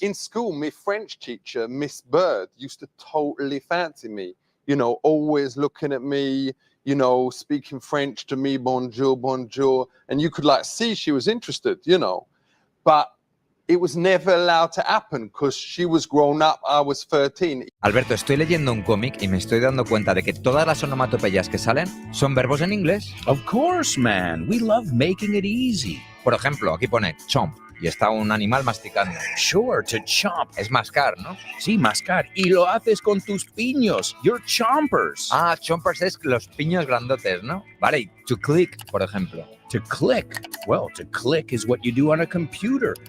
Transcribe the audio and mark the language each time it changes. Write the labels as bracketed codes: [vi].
[en] In school, my French teacher, Miss Bird, used to totally fancy me, you know, always looking at me, you know, speaking French to me, [fr] bonjour, bonjour. [en] And you could like see she was interested, you know, but it was never allowed to happen because she was grown up, I was 13. [es] Alberto, estoy leyendo un cómic y me estoy dando cuenta de que todas las onomatopeyas que salen son verbos en inglés. [en] Of course, man. We love making it easy. [es] Por ejemplo, aquí pone chomp y está un animal masticando. [en] Sure, to chomp. [es] Es mascar, ¿no? Sí, mascar. Y lo haces con tus piños. [en] You're chompers. [es] Ah, chompers es los piños grandotes, ¿no? Vale, y to click, por ejemplo. [en] To click. Well, to click is what you do on a computer.